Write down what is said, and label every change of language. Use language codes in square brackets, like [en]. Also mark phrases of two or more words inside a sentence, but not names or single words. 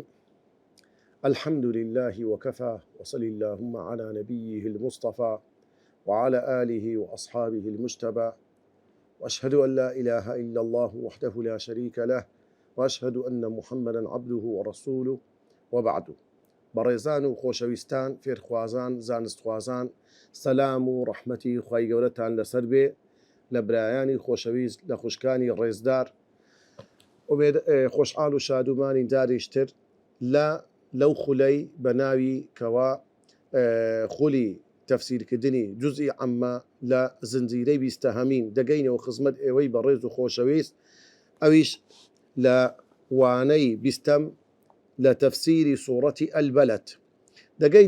[ar] الحمد لله وكفى، وصل اللهم على نبيه المصطفى وعلى آله وأصحابه المجتبى، وأشهد أن لا إله إلا الله وحده لا شريك له، وأشهد أن محمدا عبده ورسوله، وبعد. [ckb] بەڕێزان و خۆشەویستان، فێرخوازان، زانستخوازان، سەلام و ڕەحمەتی خوای گەورەتان لەسەر بێ لە برایانی خۆشەویست لە خوشکانی ڕێزدار. خۆشحاڵ و شادومانی داریشتر لەو خولەی بە ناوی کەوا خولی تەفسیرکردنی جوزئی عەممە لە زنجیرەی بیستەهەمین دەگەینەوە خزمەت ئێوەی بەڕێز و خۆشەویست، ئەویش لە وانەی بیستەم لە تەفسیری سوورەتی ئەلبەلەد دەگەینە.